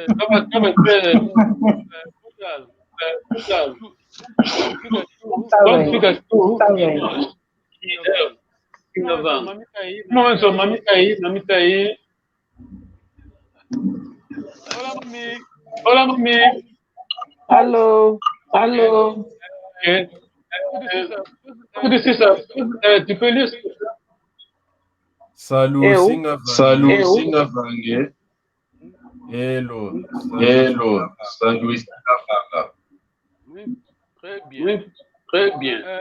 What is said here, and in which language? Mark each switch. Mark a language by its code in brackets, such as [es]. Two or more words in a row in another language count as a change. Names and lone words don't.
[pt] Tá fica tu. Tá bem. Mamita aí. Olá, mami. Alô. [fr] Tu peux lire? Salut, [pt] Eu? Singavange. [fr] Hello, salut, Singavanga. Oui, très bien.